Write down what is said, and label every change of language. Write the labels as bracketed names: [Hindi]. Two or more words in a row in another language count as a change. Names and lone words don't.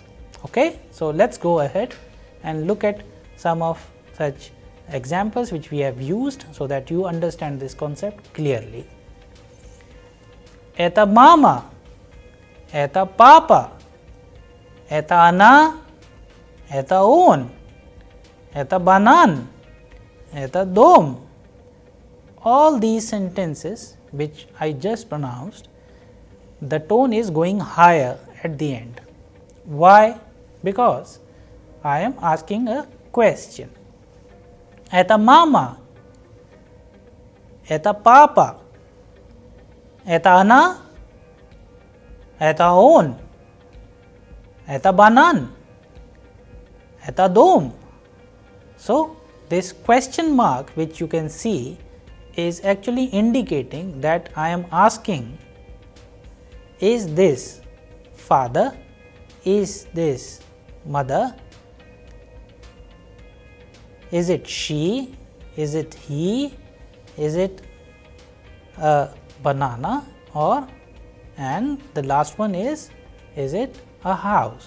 [English] Okay? So, let us go ahead and look at some of such examples which we have used, so that you understand this concept clearly. [Russian] Это мама, это папа, это она, это он, это банан, это дом. [English] All these sentences which I just pronounced, the tone is going higher at the end. Why? Because I am asking a question. [Russian] Это мама, это папа, это она, это он, это банан, это дом. [English] So, this question mark which you can see is actually indicating that I am asking, is this father, is this mother, is it she, is it he, is it a banana, or, and the last one is it a house.